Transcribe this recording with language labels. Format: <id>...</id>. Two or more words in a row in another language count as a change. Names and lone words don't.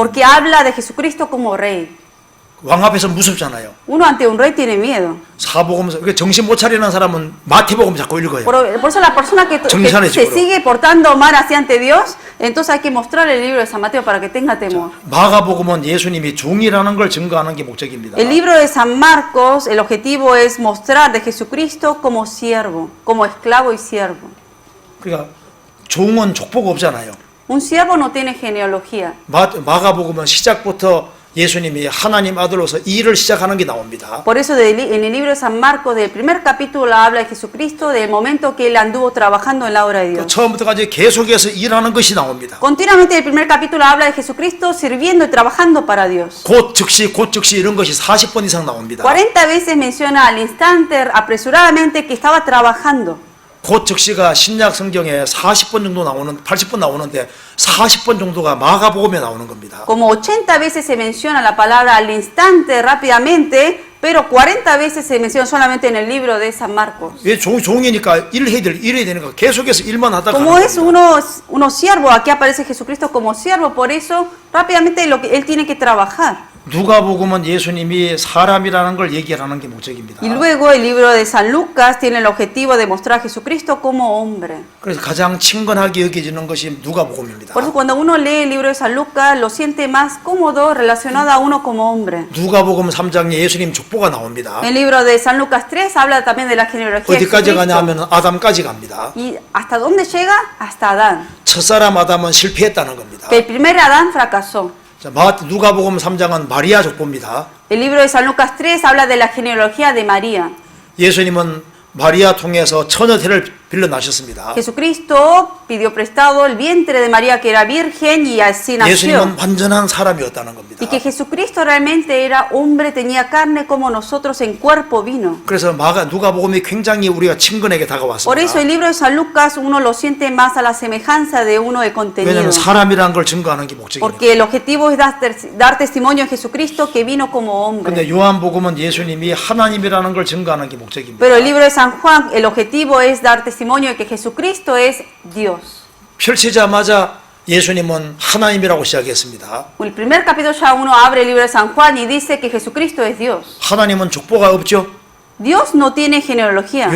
<es>Porque habla de Jesucristo como rey.</es> <ko>왕 앞에서 무섭잖아요.</ko> <es>Uno ante un rey tiene miedo.</es> <ko>사복음서 정신 못 차리는 사람은 마태복음 자꾸 읽어요.</ko> <es>Por eso la persona que se sigue portando mal hacia ante Dios, entonces hay que mostrar el libro de San Mateo para que tenga temor.</es> <ko>마가복음은 예수님이 종이라는 걸 증거하는 게 목적입니다.</ko> <es>El libro de San Marcos, el objetivo es mostrar de Jesucristo como siervo, como esclavo y siervo.</es> <ko>그러니까 종은 족보가 없잖아요.</ko> <es>Un siervo no tiene genealogía.</es> <ko>마가복음은 시작부터 예수님이 하나님 아들로서 일을 시작하는 게 나옵니다.</ko> <es>Por eso en el libro de San Marcos, del primer capítulo habla de Jesucristo, del momento que él anduvo trabajando en la obra de Dios.</es> <ko>처음부터까지 계속해서 일하는 것이 나옵니다.</ko> <es>Continuamente el primer capítulo habla de Jesucristo sirviendo y trabajando para Dios.</es> <ko>곧 즉시 이런 것이 40번 이상 나옵니다.</ko> <es>40 veces menciona al instante, apresuradamente, que estaba trabajando.</es> <ko>곧 즉시가 신약 성경에 40번 정도 80번 나오는데 40번 정도가 마가복음에 나오는 겁니다.</ko> <es>Como 80 veces se menciona la palabra al instante, rápidamente, pero 40 veces se menciona solamente en el libro de San Marcos.</es> <ko>왜 종이니까 일해야 되니까 계속해서 일만 하다가</ko> <es>Como es uno siervo, aquí aparece Jesucristo como siervo, por eso rápidamente él tiene que trabajar.</es> <ko>누가복음은 예수님이 사람이라는 걸 얘기하는 게 목적입니다.</ko> <es>Y luego el libro de San Lucas tiene el objetivo de mostrar a Jesucristo como hombre.</es> <ko>그래서 가장 친근하게 여겨지는 것이 누가복음입니다.</ko> <es>Por eso cuando uno lee el libro de San Lucas lo siente más cómodo relacionado a uno como hombre.</es> <ko>누가복음 3장에 예수님 족보가 나옵니다.</ko> <es>El libro de San Lucas 3 habla también de la genealogía de</es> <ko>어디까지 가냐</ko> <es>Jesucristo.</es> <ko>하면 아담까지 갑니다.</ko> <es>¿Y hasta dónde llega? Hasta Adán.</es> <ko>첫사람 아담은 실패했다는 겁니다.</ko> <es>Que el primer Adán fracasó.</es> <ko>자, 누가복음 3장은 마리아 족보입니다.</ko> <es>El libro de San Lucas 3 habla de la genealogía de María.</es> <ko>예수님은 마리아 통해서 처녀태를 빌려 나셨습니다.</ko> <es>Jesucristo pidió prestado el vientre de María que era virgen y así nació.</es> <ko>예수님은 완전한 사람이었다는 겁니다.</ko> <es>Y que Jesucristo realmente era hombre, tenía carne como nosotros en cuerpo vino.</es> <ko>그래서 누가복음이 굉장히 우리가 친근하게</ko> <es>Por</es> <ko>다가왔습니다.</ko> <es>eso el libro de San Lucas uno lo siente más a la semejanza de uno de contenido.</es> <ko>왜냐하면 사람이라는 걸 증거하는 게 목적입니다.</ko> <es>Porque el objetivo es dar testimonio a Jesucristo que vino como hombre.</es> <ko>근데 요한복음은 예수님이 하나님이라는 걸 증거하는 게 목적입니다.</ko> <es>Pero el libro de San Juan, el objetivo es dar testimonio de que Jesucristo es Dios.</es> <ko>펼치자마자 예수님은 하나님이라고 시작했습니다.</ko> <es>El primer capítulo ya uno abre el libro de San Juan y dice que Jesucristo es Dios.</es> <ko>하나님은 족보가 없죠.</ko> <es>Dios no tiene genealogía.</es>